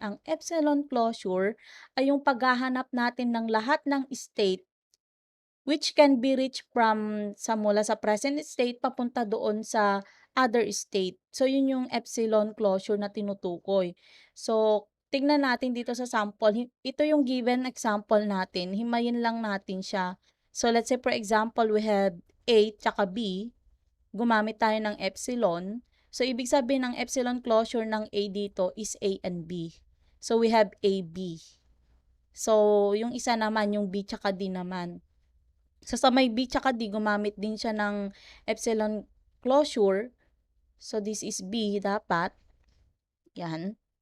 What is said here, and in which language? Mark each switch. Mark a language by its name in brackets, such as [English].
[Filipino] Ang epsilon closure ay yung paghahanap natin ng lahat ng state [English] which can be reached from [Filipino] mula sa present state papunta doon sa other state. So, yun yung epsilon closure na tinutukoy. So, tingnan natin dito sa sample. Ito yung given example natin. Himayin lang natin siya. [English] So, let's say for example, we have A tsaka B. [Filipino] Gumamit tayo ng epsilon. So, ibig sabihin ng epsilon closure ng A dito is A and B. So, [English] we have AB. [Filipino] So, yung isa naman, yung B tsaka D naman. So, sa may B tsaka D, gumamit din siya ng epsilon closure. [English] So, this is B dapat. Yan.